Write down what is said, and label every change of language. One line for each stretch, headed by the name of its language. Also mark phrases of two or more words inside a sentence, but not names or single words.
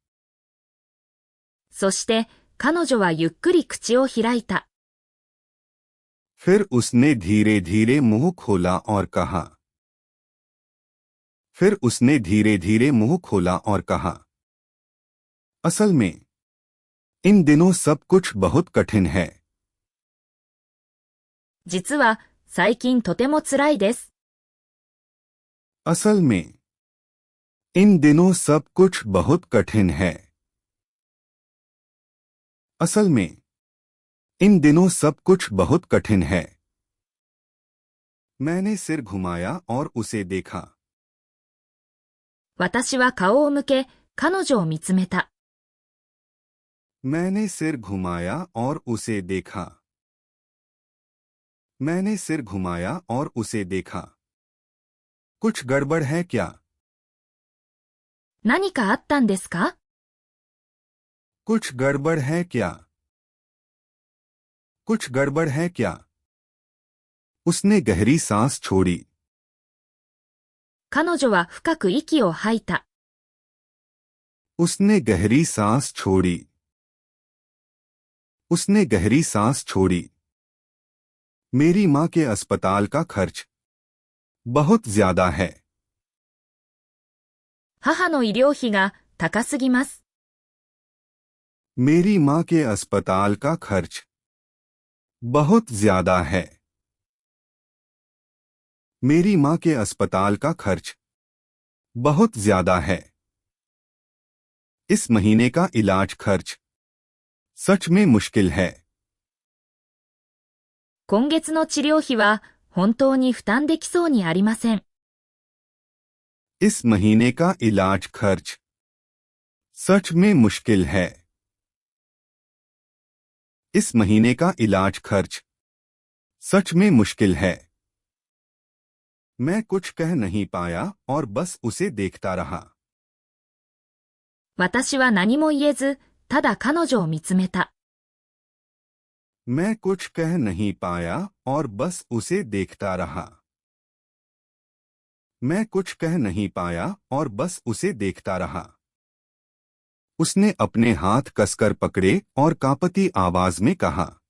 Japanese: そして、彼女はゆっくり口を開いた。
Hindi: फिर उसने धीरे धीरे मुंह खोला और कहा। फिर उसने धीरे धीरे मुंह खोला और कहा। असल में इन दिनों सब कुछ बहुत कठिन है।
Japanese: 実は、最近とても辛いです。
Hindi: असल में इन दिनों सब कुछ बहुत कठिन है। असल में इन दिनों सब कुछ बहुत कठिन है। मैंने सिर घुमाया और उसे देखा।
Japanese: 私は顔を向け、彼女を見つめた。
Hindi: मैंने सिर घुमाया और उसे देखा। मैंने सिर घुमाया और उसे देखा। कुछ गड़बड़ है क्या?
Japanese: 何かあったんですか？
Hindi: कुछ गड़बड़ है क्या? कुछ गड़बड़ है क्या? उसने गहरी सांस छोड़ी।
Japanese: 彼女は深く息を吐いた。
Hindi: उसने गहरी सांस छोड़ी। उसने गहरी सांस छोड़ी। मेरी मां के अस्पताल का खर्च बहुत ज्यादा है।
Japanese: 母の医療費が高すぎます。
Hindi: मेरी मां के अस्पताल का खर्च बहुत ज्यादा है। मेरी मां के अस्पताल का खर्च बहुत ज्यादा है। इस महीने का इलाज खर्च सच में मुश्किल है।
Japanese: 今月の治療費は本当に負担できそうにありません。
Hindi: इस महीने का इलाज खर्च सच में मुश्किल है। इस महीने का इलाज खर्च सच में मुश्किल है। मैं कुछ कह नहीं पाया और बस उसे देखता रहा।
Japanese: 私は何も言えず、ただ彼女を見つめた。
Hindi: मैं कुछ कह नहीं पाया और बस उसे देखता रहा। मैं कुछ कह नहीं पाया और बस उसे देखता रहा। उसने अपने हाथ कसकर पकड़े और कांपती आवाज में कहा।